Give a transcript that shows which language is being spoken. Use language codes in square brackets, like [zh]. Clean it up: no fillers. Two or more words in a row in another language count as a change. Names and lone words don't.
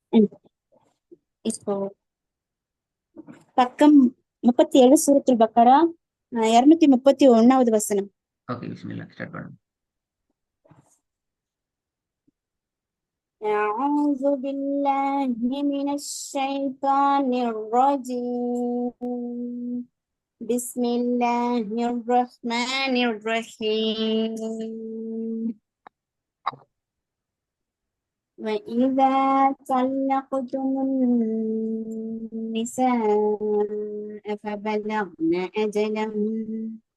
[ta] ம். இப்போ பக்கம் 37 சூரத்துல் பக்கரா 231வது வசனம். ஓகே, பிஸ்மில்லா ஸ்டார்ட் பண்ணுங்க. [ar] أعوذ بالله من الشيطان الرجيم بسم الله الرحمن الرحيم وإذا طلقتم النساء فبلغن أجلهن